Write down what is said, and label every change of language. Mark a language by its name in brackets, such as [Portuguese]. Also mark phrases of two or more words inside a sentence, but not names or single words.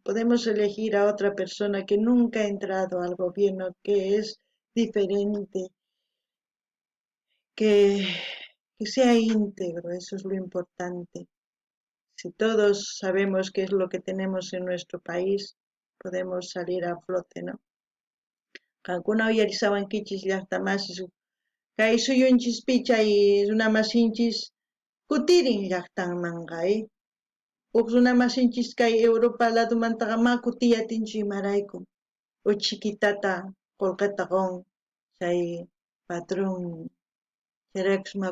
[Spanish] Podemos elegir a otra persona que nunca ha entrado al gobierno, que es diferente, que sea íntegro, eso es lo importante. Si todos sabemos qué es lo que tenemos en nuestro país, podemos salir a flote, ¿no? [Quechua] Kankuna uyarisawankichis llaqtamasis kay suyunchispicha chay runamasinchis kutirin llaqtanmanqa huk runamasinchis kay Europa ladomantaqa ma kutiyatinchu imarayku chiquitata qullqita qun chay patrón chayraykus ma